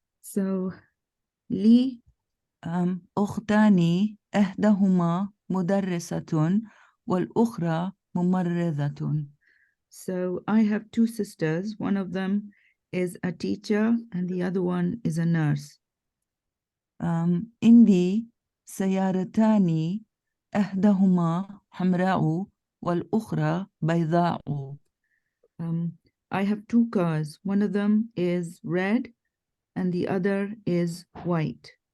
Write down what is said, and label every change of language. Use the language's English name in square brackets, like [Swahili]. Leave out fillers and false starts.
[Arabic] So لي أختان إحداهما مدرسة والأخرى ممرضة. [English] So I have two sisters. One of them is a teacher and the other one is a nurse. [Arabic] عندي سيارتان إحداهما حمراء والأخرى بيضاء. [English] I have two cars. One of them is red and the other is white.